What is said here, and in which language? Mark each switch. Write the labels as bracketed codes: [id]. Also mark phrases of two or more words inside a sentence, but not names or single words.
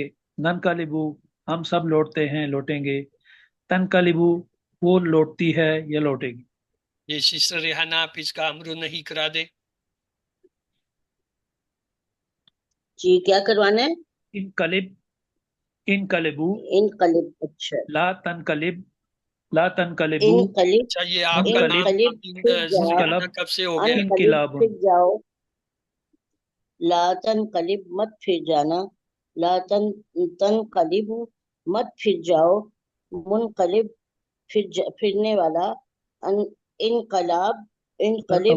[ar] ننقلب, [hi] हम सब लौटते हैं, लौटेंगे। [ar] تنقلب, [hi] वो लौटती है या लौटेगी। ये सिस्टर रेहाना, आप इसका अमर नहीं करा दे। जी, क्या करवाना है? [ar] انقلب، انقلبوا, इनकलिब, [hi] अच्छा। [ar] لا تنقلب، لا تنقلبوا, इनकलिब, [hi] अच्छा, ये आपका नाम इनकलिब, फिर जाओ। रेहाना कब से हो गया? अनकलिब, फिर जाओ। [ar] لا تنقلب, [hi] मत फिर जाना। [ar] لا تنقلبوا, [hi] मत फिर जाओ, मुनकलिब फिरने वाला, [ar] انقلاب انقلب